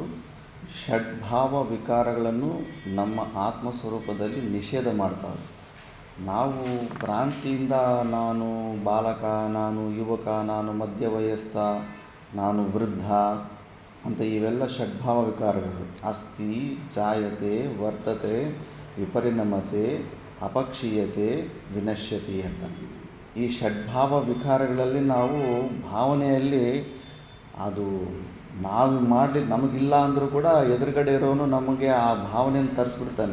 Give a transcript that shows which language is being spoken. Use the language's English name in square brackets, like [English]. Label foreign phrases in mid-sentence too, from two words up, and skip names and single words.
[Kannada] ಷಡ್ಭಾವ ವಿಕಾರಗಳನ್ನು ನಮ್ಮ ಆತ್ಮಸ್ವರೂಪದಲ್ಲಿ ನಿಷೇಧ ಮಾಡ್ತಾರೆ. ನಾವು ಭ್ರಾಂತಿಯಿಂದ ನಾನು ಬಾಲಕ, ನಾನು ಯುವಕ, ನಾನು ಮಧ್ಯವಯಸ್ಕ, ನಾನು ವೃದ್ಧ ಅಂತ ಇವೆಲ್ಲ ಷಡ್ಭಾವ ವಿಕಾರಗಳು. [Sanskrit] ಅಸ್ತಿ, ಜಾಯತೆ, ವರ್ತತೆ, ವಿಪರಿಣಮತೆ, ಅಪಕ್ಷೀಯತೆ, ವಿನಶ್ಯತೆ [Kannada] ಅಂತ ಈ ಷಡ್ಭಾವ ವಿಕಾರಗಳಲ್ಲಿ ನಾವು ಭಾವನೆಯಲ್ಲಿ ಅದು ನಾವು ನಮಗಿಲ್ಲ ಅಂದರೂ ಕೂಡ ಎದುರುಗಡೆ ಇರೋನು ನಮಗೆ ಆ ಭಾವನೆಯನ್ನು ತರಿಸ್ಬಿಡ್ತಾನೆ.